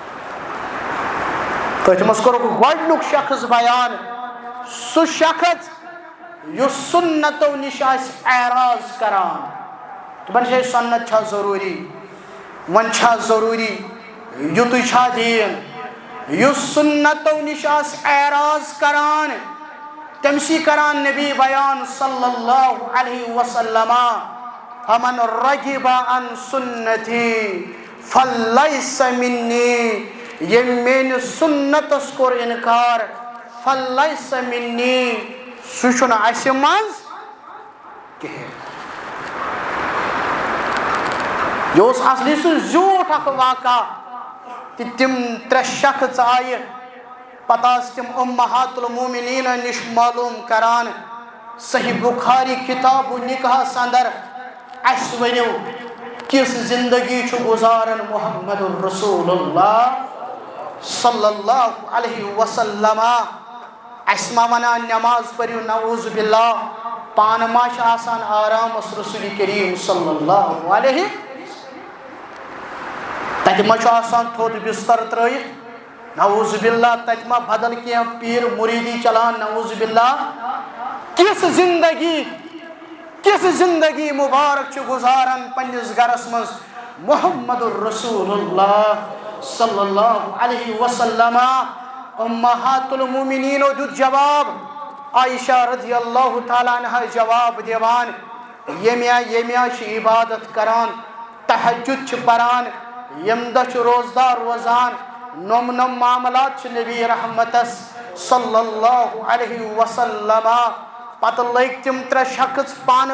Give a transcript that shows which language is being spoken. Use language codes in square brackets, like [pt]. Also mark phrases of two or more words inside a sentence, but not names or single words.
[ks] تٔتھۍ منٛز کوٚرُکھ گۄڈنیُک شخص بیان سُہ شخص یُس سنتو نِش آسہِ اعراض کران دپان چھِ سنت چھا ضروٗری وۄنۍ چھا ضروٗری یُتُے چھا دیٖن یُس سنتو نِش آسہِ اعراض کران تٔمسی کران نبی بیان [ar] صلی اللہ علیہ وسلم فمن رغب عن سنتی فلیس منی [ks] یم میانہِ سنتس کوٚر انکار [ar] فلیس منی [ks] سُہ چھُنہٕ اَسہِ منٛز کِہیٖنۍ یہ اوس اصلی سُہ زیوٗٹھ اکھ واقعہ کہ تم ترٛےٚ شخص آیہِ پتہٕ ٲسۍ تِم [ar] اُمہات المومنیٖن [ks] نِش معلوٗم کران صحیح بخاری کتاب نکاحس اندر اَسہِ ؤنِو کِژھ زندگی چھُ گُزاران [ar] محمد الرسول اللہ صلی اللہ علیہ وسلم [ks] اَسہِ ما ونان نماز پٔرِو [ar] نعوذ باللہ [ks] پانہٕ ما چھِ آسان آرامس [ar] رسول کریم صلی اللہ علیہ [ks] تتہِ ما چھُ آسان تھوٚد بستر ترٲیِتھ [ar] نعوذ باللہ [ks] تتہِ ما بدل کینٛہہ پیٖر مُریٖدی چلان [ar] نعوذ باللہ [ks] کِژھ زندگی مبارک چھُ گُزاران پننِس گرس منٛز [ar] محمد الرسول اللہ صلی اللہ علیہ وسلم [ks] امہات المومنینو دیُت جواب عائشہ [ar] رضی اللہ تعالیٰ عنہ [ks] جواب دِوان ییٚمہِ چھِ عبادت کران تہجد چھِ پران ییٚمہِ دۄہ چھِ روزدار روزان نوٚم معاملات چھِ نبی رحمتس [ar] صلی اللہ علیہ وسلم [ks] پتہٕ لٔگۍ تِم ترٛےٚ شخص پانہٕ